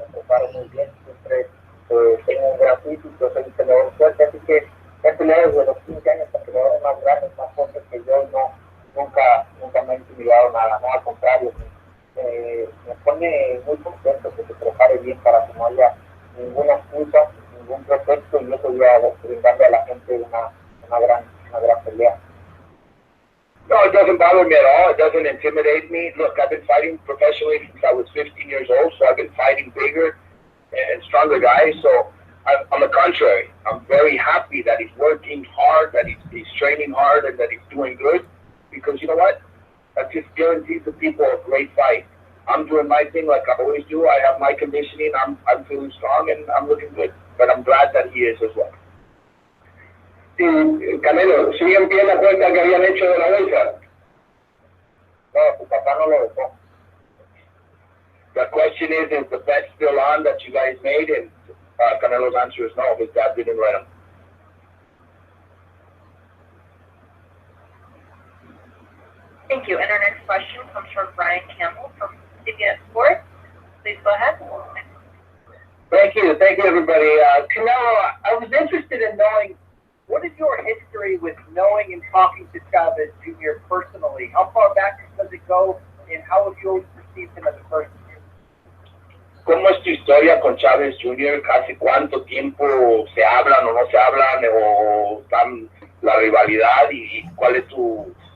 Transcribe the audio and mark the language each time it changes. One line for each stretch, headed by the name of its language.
Spanish: preparo muy bien, siempre tengo un gran físico, soy un peleador fuerte, así que he peleado desde los 15 años con peleadores más grandes, más fuertes que yo, y nunca me ha intimidado nada, al contrario, me pone muy contento que se prepare bien para que no haya ninguna excusa, ningún pretexto, y eso voy a brindarle a la gente una gran pelea.
English: No, it doesn't bother me at all. It doesn't intimidate me. Look, I've been fighting professionally since I was 15 years old, so I've been fighting bigger and stronger guys. So on the contrary, I'm very happy that he's working hard, that he's training hard, and that he's doing good. Because you know what? That just guarantees the people a great fight. I'm doing my thing like I always do. I have my conditioning. I'm feeling strong, and I'm looking good. But I'm glad that he is as well.
Spanish: Sí, Canelo, ¿siguen pie la cuenta que habían hecho de la bolsa? No, su papá no lo dejó.
English: The question is the bet still on that you guys made? And Canelo's answer is no, his dad didn't let him. Thank you. And our next question comes from Brian Campbell from CBS Sports. Please go ahead. Thank you, everybody. Canelo, I was interested in knowing, what is your history with knowing and talking to Chavez Jr. personally? How far back does it go, and how have you always perceived him as a person?
Spanish: ¿Cómo es tu historia con Chavez Jr.? ¿Casi cuánto tiempo se hablan o no se hablan? ¿O están la rivalidad? ¿Y cuál es tu...